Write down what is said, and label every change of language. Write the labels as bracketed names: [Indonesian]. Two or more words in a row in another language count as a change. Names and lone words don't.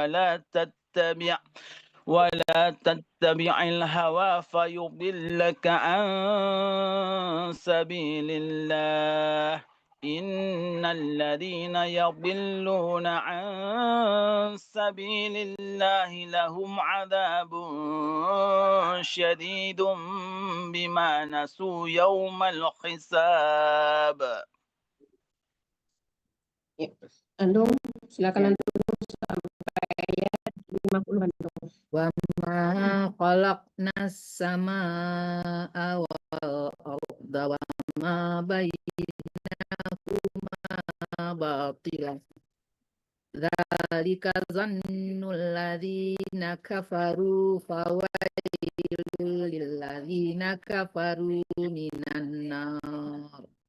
[Arabic] ولا تتبع الهوى فيضلك عن سبيل الله إن الذين يضلون عن سبيل الله لهم عذاب شديد بما نسوا يوم الحساب. [Indonesian] Andung, silakan Andung sampai ayat 50 Andung. [Arabic] وما خلقنا السماء والأرض وما بينهما باطلا. ذلك ظن الذين كفروا فويل للذين كفروا من النار.